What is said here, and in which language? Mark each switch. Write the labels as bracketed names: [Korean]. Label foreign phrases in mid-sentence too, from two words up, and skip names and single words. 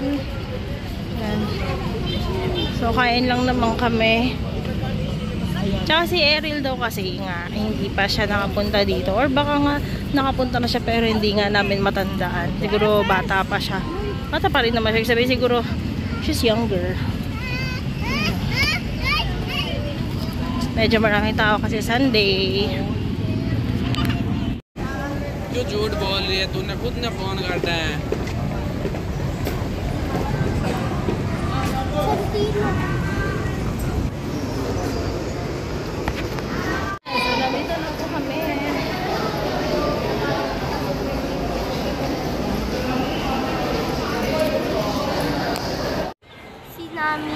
[Filipino] Yan. So, kain lang naman kami. Tsaka si Ariel daw kasi nga, hindi pa siya nakapunta dito. Or baka nga nakapunta na siya pero hindi nga namin matandaan. Siguro bata pa siya. Bata pa rin naman siya. Sabi siguro, [English] she's younger. [Filipino] Medyo maraming tao kasi Sunday. [Hindi] जो झूठ बोल रही है तूने खुद ने फोन करता है [Filipino] Nandito na po kami. Si Nami.